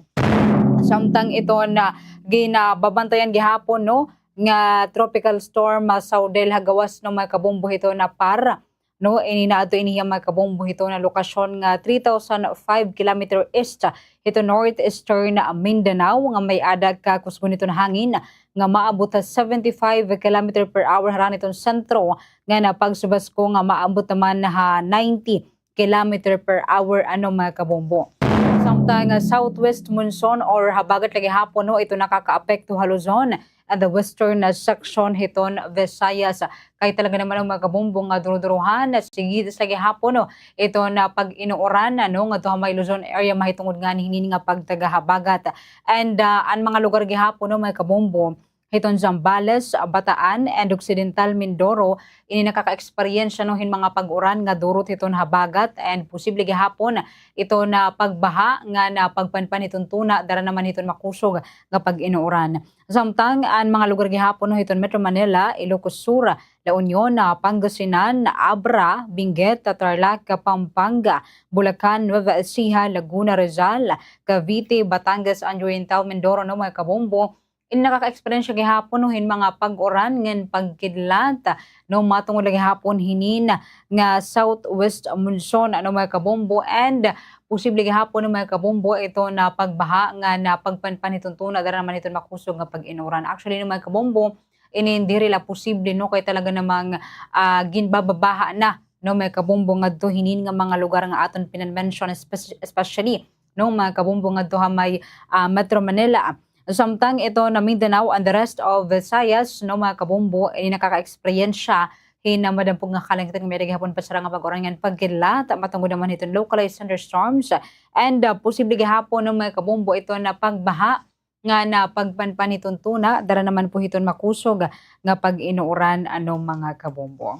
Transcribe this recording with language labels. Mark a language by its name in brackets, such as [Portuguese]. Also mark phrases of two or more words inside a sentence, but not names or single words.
[Waray] Samtang ito na ginababantayan gihapon no nga [English] tropical storm [Waray] Saudel hagawas no mga kabombo ito na para no ini na ato iniya mga kabombo hito na lokasyon nga 3,005 km east hito northeastern Mindanao nga may adag ka kusgon nito na hangin nga maabot sa 75 [English] km per hour [Waray] haran itong sentro nga na pagsubasko nga maabot naman ha 90 [English] km per hour [Waray] ano mga kabombo. Samtang [English] southwest monsoon [Waray] or habagat lagi hapon no ito nakakaapekto ha Luzon at [English] the western section [Waray] hiton Visayas kay talaga naman ang mga kabumbong nga duruduruhan at sigid sa gihapon no ito na pag inuoran no nga to may Luzon area mahitungod nga hinin nga pagtagahabagat and ang mga lugar gihapon no mga kabumbo hiton Zambales, Bataan and Occidental Mindoro ini nakaka-experience no hin mga pag-uran nga durot hiton habagat and posible gihapon ito na pagbaha nga na pagpanpan hiton tuna dara naman hiton makusog nga pag-inuuran. Samtang ang mga lugar gihapon no hiton Metro Manila, Ilocos Sur, La Union, Pangasinan, Abra, Benguet, Tarlac, Pampanga, Bulacan, Nueva Ecija, Laguna, Rizal, Cavite, Batangas, and Oriental Mindoro no mga kabombo in nakaka-experience gihapon no hin mga pag-uran ngen pagkidlat no matungod lagi hapon hinin nga [English] southwest monsoon [Waray] ano mga kabombo and posible gihapon no mga kabombo ito na pagbaha nga na pagpanpan itong tuna dara naman ito makusog nga pag-inuran. Actually no mga kabombo ini diri la posible no kay talaga namang ginbababaha na no mga kabombo ngadto hinin nga mga lugar nga aton pinanmention especially no mga kabombo ngadto ha may Metro Manila. Samtang ito na Mindanao [English] and the rest of [Waray] Visayas no mga kabombo ay nakaka-experience siya hina madampog nga kalangitan nga may gihapon pa sarang nga pag-orangan pagkilat matungod naman itong [English] localized thunderstorms [Waray] and posible gihapon no mga kabombo ito na pagbaha nga na pagpanpan itong tuna dara naman po iton makusog nga pag-inuuran ano mga kabombo.